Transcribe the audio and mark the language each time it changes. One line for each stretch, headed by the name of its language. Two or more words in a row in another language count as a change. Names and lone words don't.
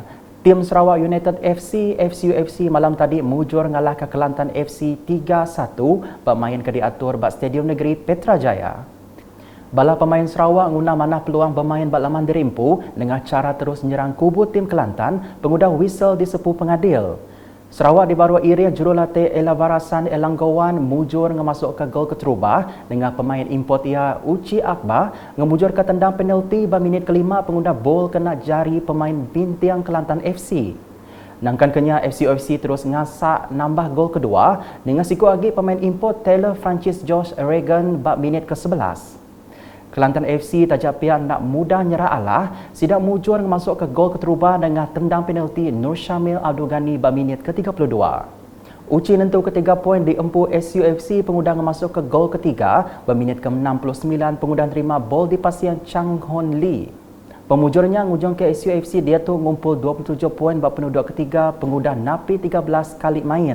Iban: Tim Sarawak United FC, FCUFC malam tadi mujur ngalah ke Kelantan FC 3-1 bermain ke diatur bak Stadium Negeri Petrajaya. Bala pemain Sarawak guna mana peluang bermain bak laman dirimpu dengan cara terus menyerang kubu tim Kelantan pengudah whistle di sepu pengadil. Sarawak dibaru iri jurulatih Ella Varasan Elanggawan mujur ngemasuk ke gol keterubah dengan pemain import ia Uci Akbar ngemujur ke tendang penalti pada minit kelima pengudah bol kena jari pemain bintang Kelantan FC. Nangkan kenya FC terus ngasak nambah gol kedua dengan siku lagi pemain import Taylor Francis Josh Reagan pada minit ke-11. Kelantan FC tajak pihak nak mudah nyerah alah, sidak mujur masuk ke gol keterubah dengan tendang penalti Nur Syamil Abdul Ghani pada minit ke-32. Uci nentu ketiga poin di empu SUFC pengudah masuk ke gol ketiga pada minit ke-69 pengudah terima bol di pasien Chang Hon Lee. Pemujurnya ngujung ke SUFC dia tu ngumpul 27 poin pada penduduk ketiga pengudah napi 13 kali main.